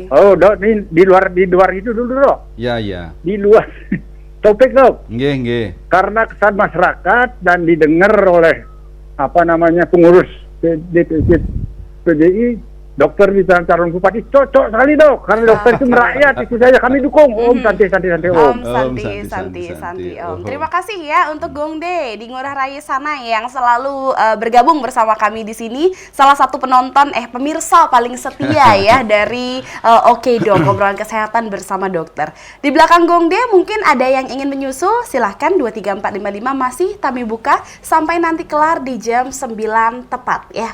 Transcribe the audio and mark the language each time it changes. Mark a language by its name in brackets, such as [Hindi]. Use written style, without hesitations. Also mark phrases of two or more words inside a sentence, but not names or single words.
[Indonesian] Oh, Dok, ini di luar itu dulu, Dok. Ya, ya. Di luar topik, Dok. Nggih. Karena kesan masyarakat dan didengar oleh pengurus PDI, dokter di calon bupati cocok sekali, Dok. Karena dokter itu merakyat, itu saja kami dukung. [Sanskrit] Om santai Om. Santi Om. [Indonesian] Terima kasih ya untuk Gongde di Ngurah Rai sana yang selalu bergabung bersama kami di sini. Salah satu pemirsa paling setia ya dari Oke Dok, obrolan kesehatan bersama dokter. Di belakang Gongde mungkin ada yang ingin menyusul, silahkan 23455 masih kami buka sampai nanti kelar di jam 9 tepat ya.